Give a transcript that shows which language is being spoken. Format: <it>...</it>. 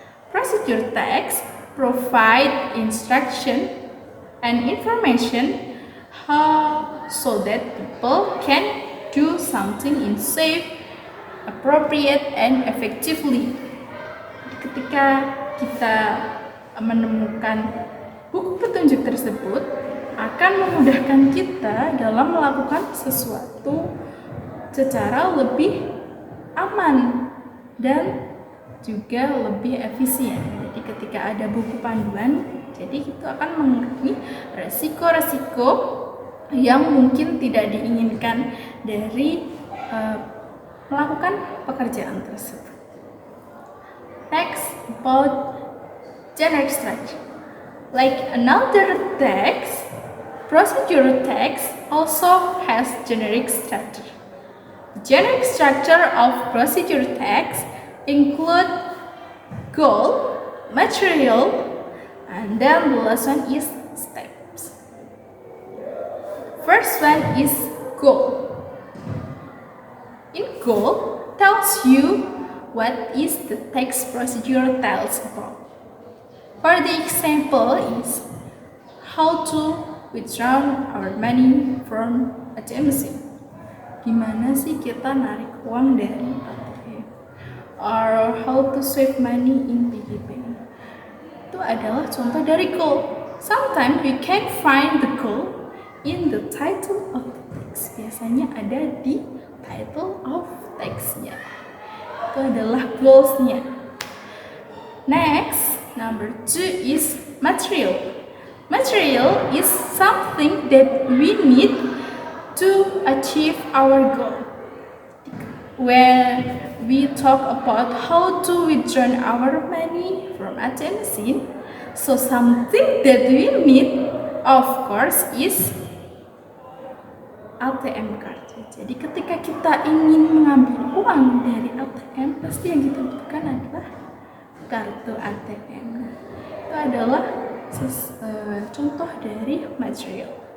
<en>Procedure text provide instruction and information so that people can do something in safe, appropriate, and effectively.</en> <id>Ketika kita menemukan buku petunjuk tersebut, akan memudahkan kita dalam melakukan sesuatu secara lebih aman dan juga lebih efisien. Jadi ketika ada buku panduan, jadi kita akan mengurangi resiko-resiko yang mungkin tidak diinginkan dari melakukan pekerjaan tersebut.</id> <en>Next, about generic structure. Like another text, procedure text also has generic structure. The generic structure of procedure text include goal, material, and then the last one is steps. First one is goal. In goal tells you what is the text procedure tells about. For the example is how to withdraw our money from ATM machine.</en> <id>Gimana sih kita narik uang dari ATM?</id> <en>Or how to save money in piggy bank.</en> <id>Itu adalah contoh dari goal.</id> <en>Sometimes we can find the goal in the title of the text.</en> <id>Biasanya ada di title of textnya. Itu adalah goalsnya.</id> <en>Next, number 2 is material. Material is something that we need to achieve our goal. When we talk about how to withdraw our money from ATM machine, so something that we need, of course, is ATM card.</en> <id>Jadi ketika kita ingin mengambil uang dari ATM, pasti yang kita butuhkan adalah kartu ATM. Itu adalah contoh dari material.</id>